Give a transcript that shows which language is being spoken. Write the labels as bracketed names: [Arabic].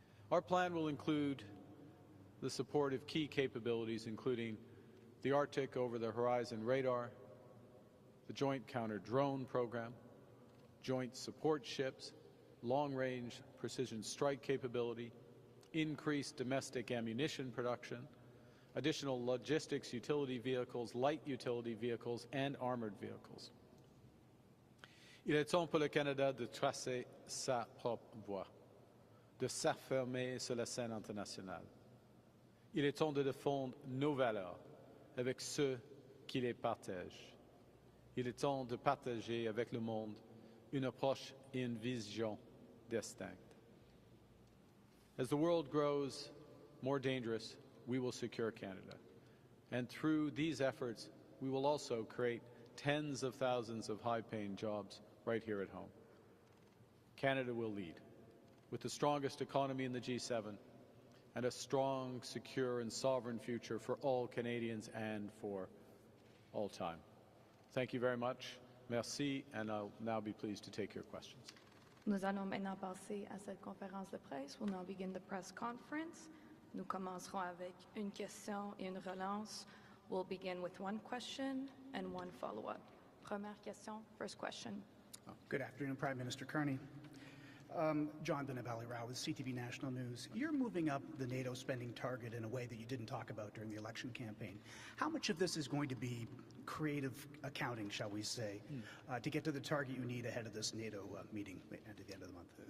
[English] Our plan will include the support of key capabilities, including the Arctic over-the-horizon radar, the Joint Counter-Drone Program, joint support ships, long-range precision strike capability, increased domestic ammunition production, additional logistics utility vehicles, light utility vehicles, and armored vehicles. [French] Il est temps pour le Canada de tracer sa propre voie, de s'affirmer sur la scène internationale. Il est temps de défendre nos valeurs avec ceux qui les partagent. Il est temps de partager avec le monde une approche et une vision distincte. [English] As the world grows more dangerous, we will secure Canada. And through these efforts, we will also create tens of thousands of high-paying jobs right here at home. Canada will lead, with the strongest economy in the G7 and a strong, secure, and sovereign future for all Canadians and for all time. Thank you very much. Merci, and I'll now be pleased to take your questions. [French] Nous allons maintenant passer à cette conférence de presse. [English] We'll now begin the press conference. [French] Nous commencerons avec une question et une relance. [English] We'll begin with one question and one follow-up. [French] Première question, [English] first question. Good afternoon, Prime Minister Carney. John Benavali Rao with CTV National News. You're moving up the NATO spending target in a way that you didn't talk about during the election campaign. How much of this is going to be creative accounting, shall we say, to get to the target you need ahead of this NATO meeting at the end of the month?